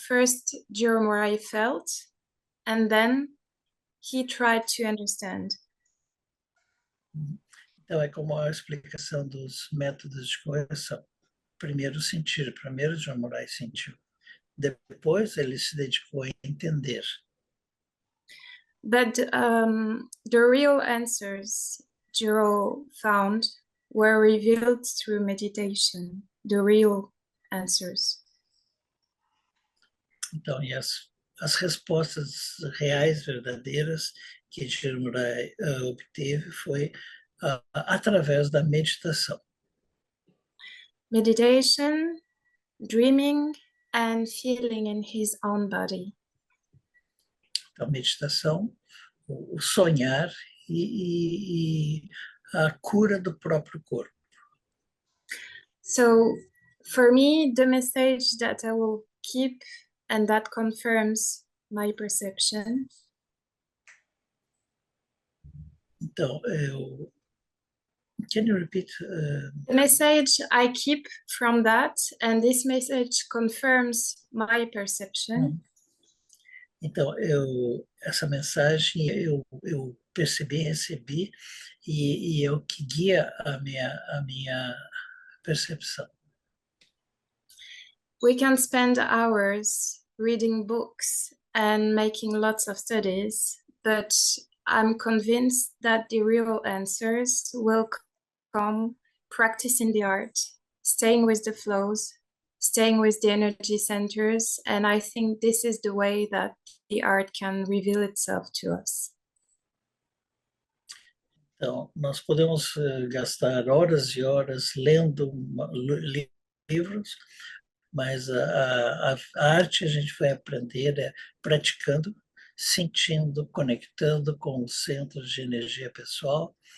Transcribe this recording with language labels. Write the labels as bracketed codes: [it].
[en] First, Jiro Morai felt, and then he tried to understand. [pt] Então, é como a explicação dos métodos de correção. Primeiro sentir, primeiro John Morais sentiu. Depois ele se dedicou a entender. [en] But the real answers Jiro found were revealed through meditation, the real answers. [pt] Então, e as respostas reais, verdadeiras, que Jiro Morais obteve foi através da meditação. [en] Meditation, dreaming, and feeling in his own body. [pt] Então, meditação, o sonhar e a cura do próprio corpo. [en] So, for me, the message that I will keep and that confirms my perception. Então, can you repeat? The message I keep from that, and this message confirms my perception. [pt] Então, essa mensagem eu percebi, recebi, e é o que guia a minha percepção. [en] We can spend hours reading books and making lots of studies, but I'm convinced that the real answers will come practicing the art, staying with the flows, staying with the energy centers, and I think this is the way that the art can reveal itself to us. [pt] Então, nós podemos gastar horas e horas lendo livros, mas a arte a gente vai aprender praticando, sentindo, conectando com os centros de energia pessoal.